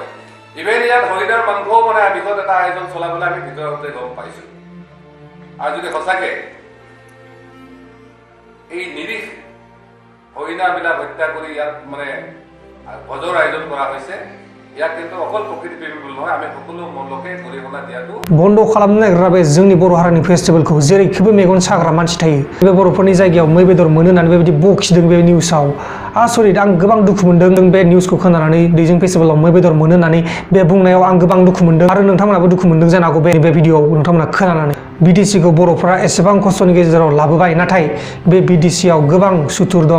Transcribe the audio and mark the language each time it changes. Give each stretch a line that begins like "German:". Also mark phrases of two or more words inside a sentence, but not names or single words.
Assamese: ইভেন ইয়াত হৰিণাৰ মাংসও মানে বিষত এটা আয়োজন চলাবলৈ আমি ভিতৰতে গম পাইছোঁ। আৰু যদি সঁচাকৈ এই নিৰীহ হৰিণাবিলাক হত্যা কৰি ইয়াত মানে ভোজৰ আয়োজন কৰা হৈছে, ইয়াক কিন্তু অকল প্ৰকৃতি প্ৰেমী বুলি নহয়, আমি সকলো লোকে গৰিহণা দিয়াটো
Bodo: बन्द खालामनो नागिरग्रा बे जोंनि बर' हारिनि फेस्टिवलखौ जेरैखिबो मेगन साग्रा मानसि थायो। बे बर'फोरनि जायगायाव मै बेदर मोनो होननानै बेबायदि बखिदों बे निउसाव। आसरित! आं गोबां दुखु मोनदों बे निउसखौ खोनानानै। दैजिं फेस्टिवलाव मै बेदर मोनो होननानै बे बुंनायाव आं गोबां दुखु मोनदों। आरो नोंथांमोनाबो दुखु मोनदों जानो हागौ बे भिडिअआव नोंथांमोना खोनानानै। बिटिसिखौ बर'फोरा एसेबां खस्थ'नि गेजेराव लाबोबाय, नाथाय बे बिटिसिआव गोबां सुथुर दं।